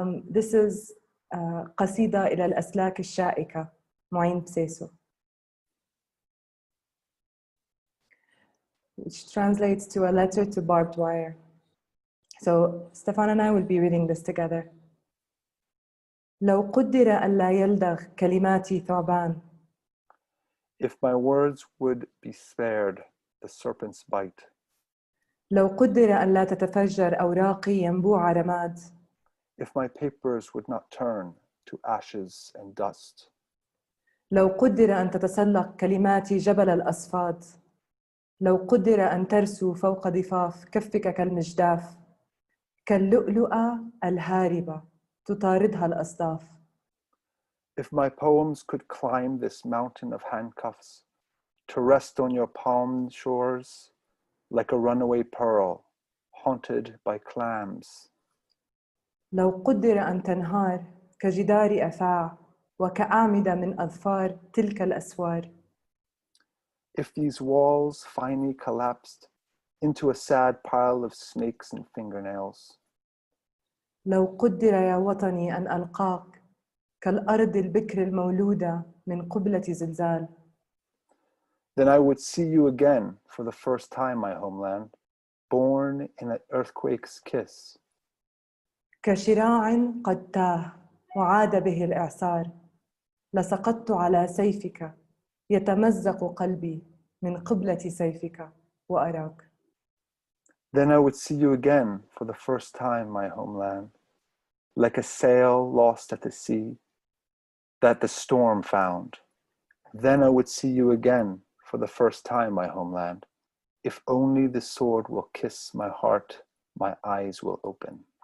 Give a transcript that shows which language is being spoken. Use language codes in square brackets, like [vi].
[en] This is [ar] قصيدة إلى الأسلاك الشائكة, [en] Jehan Bseiso, which translates to a letter to barbed wire. So Stefan and I will be reading this together. [ar] لو قدر ألا يلدغ كلماتي ثعبان. [en] If my words would be spared the serpent's bite. [ar] لو قدر أن لا تتفجر أوراقي ينبوع رماد. [en] If my papers would not turn to ashes and dust. [ar] لو قدر أن تتسلق كلماتي جبل الأصفاد. لو قدر أن ترسو فوق ضفاف كفك كالمجداف. كاللؤلؤة الهاربة تطاردها الأصداف. [en] If my poems could climb this mountain of handcuffs, to rest on your palm shores, like a runaway pearl, haunted by clams. [ar] لو قدر أن تنهار كجدار أفاع وكأعمدة من أظفار تلك الأسوار. [en] If these walls finally collapsed into a sad pile of snakes and fingernails. [ar] لو قدر يا وطني أن ألقاك كالأرض البكر المولودة من قبلة زلزال. [en] Then I would see you again for the first time, my homeland, born in an earthquake's kiss. [ar] كشراع قد تاه وعاد به الإعصار لسقطت على سيفك يتمزق قلبي من قبلة سيفك وأراك. [en] Then I would see you again for the first time, my homeland, like a sail lost at the sea that the storm found. Then I would see you again for the first time, my homeland. If only the sword will kiss my heart, my eyes will open.